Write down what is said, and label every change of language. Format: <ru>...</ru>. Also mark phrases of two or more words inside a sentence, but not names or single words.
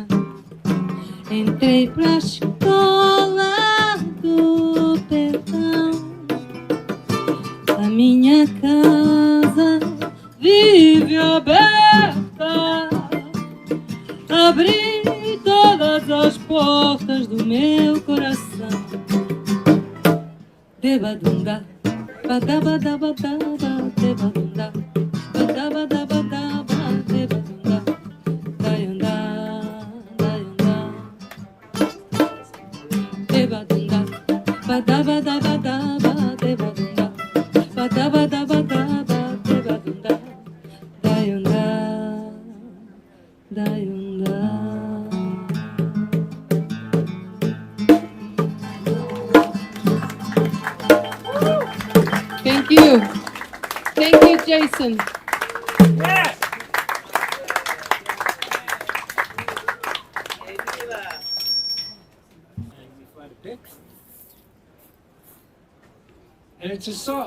<pt>Entrei pra escola do perdão. A minha casa vive aberta. Abri todas as portas do meu coração. Debadunda, badabadabadaba, debadunda. Badabadabadaba, debadunda, dayunda, dayunda. Debadunda, badabadabadaba, debadunda, badabadabadaba, debadunda, dayunda, dayunda.</pt> <en>Thank you. Thank you, Jason. Yes! And it's a song.</en>